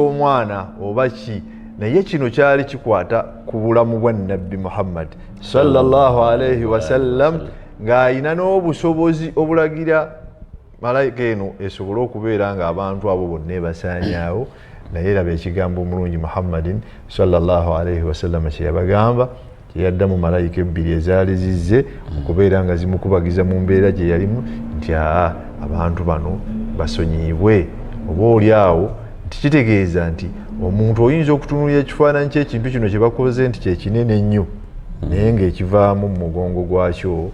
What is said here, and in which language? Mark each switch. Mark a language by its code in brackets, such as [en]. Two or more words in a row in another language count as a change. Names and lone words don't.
[lg] omwana oba ki naye kino kyali kikwata ku bulamu bwa nabbi Muhammad [ar] صلى الله عليه وسلم [lg] ng'ayina n'obusobozi obulagira malayika eno esobole okubeera nga abantu abo bonna ebasaanyaawo naye laba ekigambo omulungi Muhammadin [ar] صلى الله عليه وسلم [lg] kye yabagamba kyeyaddamu malayika ebbiri ezaali zizze okubeera nga zimukubagiza mu mbeera gye yalimu nti abantu bano basonyiibwe oba oli awo nti kitegeeza nti omuntu oyinza okutunulira ekifaananyi ky'ekintu kino kye bakoze nti kyekinene ennyo naye ng'ekivaamu mu mugongo gwakyo